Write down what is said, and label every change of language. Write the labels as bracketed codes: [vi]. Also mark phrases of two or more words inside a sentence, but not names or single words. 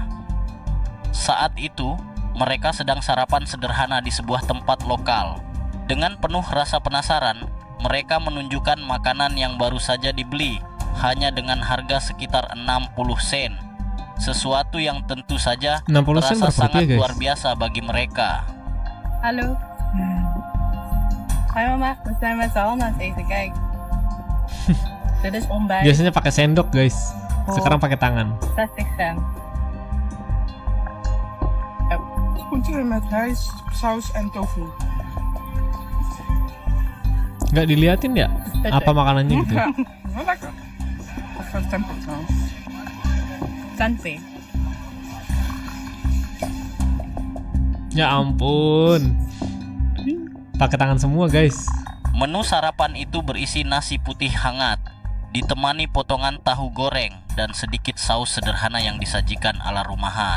[id] Saat itu, mereka sedang sarapan sederhana di sebuah tempat lokal. Dengan penuh rasa penasaran, mereka menunjukkan makanan yang baru saja dibeli, hanya dengan harga sekitar 60 sen. Sesuatu yang tentu saja 60 sen terasa berapa sangat rupiah, guys? luar biasa bagi mereka. [nl] Hallo. Hai mama, we zijn met z'n allen aan het eten. Kijk. Dit is ontbijt. [id] Biasanya pakai sendok guys, sekarang pakai tangan. [nl] 60 cent. Groenten met rijst, saus en tofu. [id] Nggak diliatin ya apa makanannya gitu? [nl] Wel lekker. Even tempo trouwens. Santé. [id] Ya ampun, pakai tangan semua guys. Menu sarapan itu berisi nasi putih hangat, ditemani potongan tahu goreng dan sedikit saus sederhana yang disajikan ala rumahan.